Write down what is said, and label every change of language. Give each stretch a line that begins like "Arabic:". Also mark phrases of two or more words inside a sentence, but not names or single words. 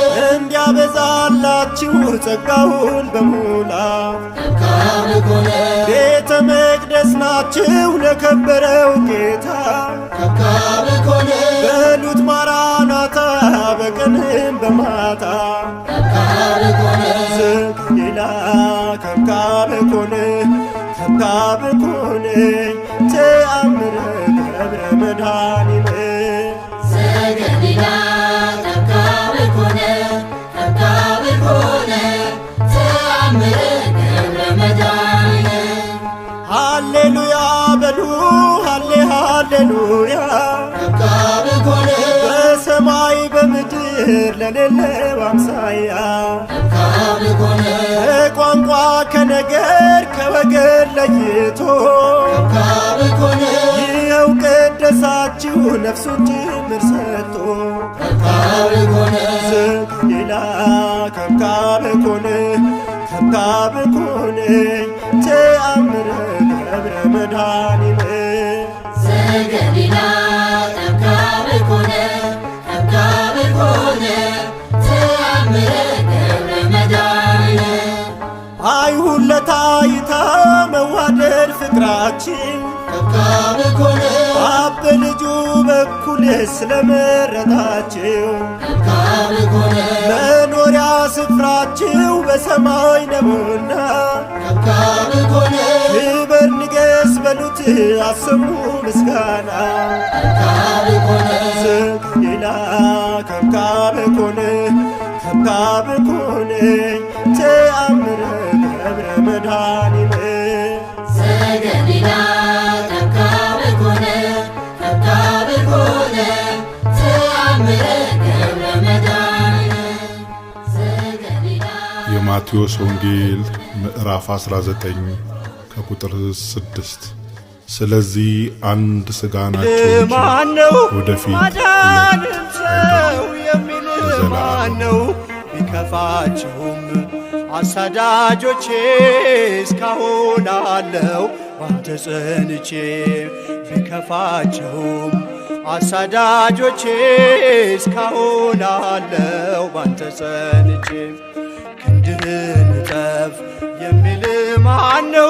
Amharic: እንዲያበዛላችሁ ጸጋውን በሙላ
Geez: ከብካብ ኮነ
Amharic: ቤተ መቅደስ ናችሁ ለከበረው ጌታ
Geez: ከብካብ ኮነ
Amharic: በሉት ማራናታ በቀንም በማታ
Geez: ከብካብ ኮነ ዘገሊላ ከብካብ ኮነ ከብካብ ኮነ ተአምረ ገብረ መድኃኒነ ዘገሊላ ከብካብ ኮነ ከብካብ ኮነ ተአምረ ገብረ መድኃኒነ
Amharic: ሃሌሉያ በሉ ሃሌ ሃሌሉያ
Geez: ከብካብ ኮነ
Amharic: በሰማይ በምድር ለሌለው አምሳያ
Geez: ከብካብ ኮነ
Amharic: ከቋንቋ ከነገር ከወገን ለይቶ
Geez: ከብካብ ኮነ
Amharic: ይኸው ቀደሳችሁ ነፍሱን ጭምር ሰጥቶ
Geez: ከብካብ ኮነ ዘገሊላ ከብካብ ኮነ ከብካብ ኮነ ተአምረ ገብረ መድኃኒነ ዘገሊላ ከብካብ ኮነ ከብካብ ኮነ ተአምረ ገብረ መድኃኒነ
Amharic: አይሁን ለታይታ መዋደድ ፍቅራችን
Geez: ከብካብ ኮነ
Amharic: አብ በልጁ በኩል ስለመረጣችሁ
Geez: ከብካብ ኮነ
Amharic: መኖሪያ ስፍራችሁ በሰማይ ነውና
Geez: ከብካብ ኮነ
Amharic: ክበር ንገስ በሉት አሰሙ ምስጋና
Geez: ከብካብ ኮነ ዘገሊላ ከብካብ ኮነ ከብካብ ኮነ ተአምረ ገብረ መድኃኒነ ዘገሊላ ከብካብ ኮነ ከብካብ ኮነ ተአምረ ገብረ መድኃኒነ ዘገሊላ
Amharic: የማቴዎስ ወንጌል ምዕራፍ 19 ከቁጥር 6 ስለዚህ አንድ ሥጋ ናችሁ ማነው ወደፊት ማዳንን ሰው የሚል ለዘላለም ማነው? ቢከፋችሁም አሳዳጆቼ እስካሁን አለው ባንተ ጸንቼ ቢከፋችሁም አሳዳጆቼ እስካሁን አለው ባንተ ጸንቼ ክንድህን እጠፍ የሚል ማነው?